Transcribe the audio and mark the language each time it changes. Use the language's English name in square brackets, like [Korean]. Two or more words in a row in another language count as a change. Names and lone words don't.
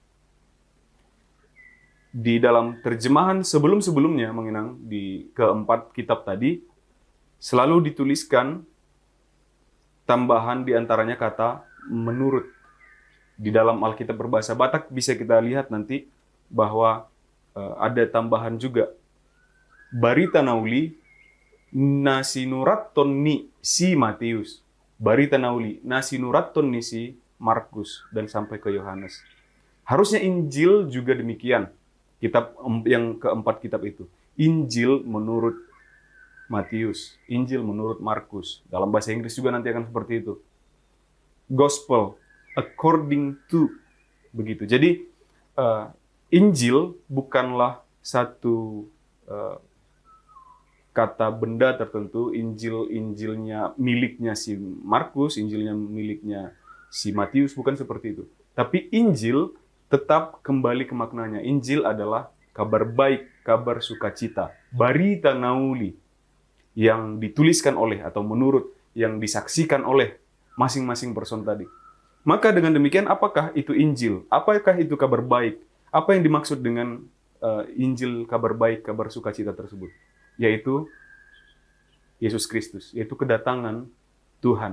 [Indonesian] Di dalam terjemahan sebelum-sebelumnya, mengenang di keempat kitab tadi, selalu dituliskan tambahan di antaranya kata menurut. Di dalam Alkitab berbahasa Batak bisa kita lihat nanti bahwa ada tambahan juga. [Batak Toba] Barita nauli nasinuraton ni si Matius. Barita nauli nasinuraton ni si Markus, [Indonesian] dan sampai ke Yohanes. Harusnya Injil juga demikian. Kitab yang keempat kitab itu. Injil menurut Matius, Injil menurut Markus. Dalam bahasa Inggris juga nanti akan seperti itu. [English] Gospel according to, [Indonesian] begitu. Jadi Injil bukanlah satu kata benda tertentu. Injilnya miliknya si Markus, Injilnya miliknya si Matius, bukan seperti itu. Tapi Injil tetap kembali ke maknanya. Injil adalah kabar baik, kabar sukacita, [Batak Toba] barita nauli, [Indonesian] yang dituliskan oleh atau menurut, yang disaksikan oleh masing-masing person tadi. Maka dengan demikian, apakah itu Injil? Apakah itu kabar baik? Apa yang dimaksud dengan Injil, kabar baik, kabar sukacita tersebut? Yaitu Yesus Kristus, yaitu kedatangan Tuhan.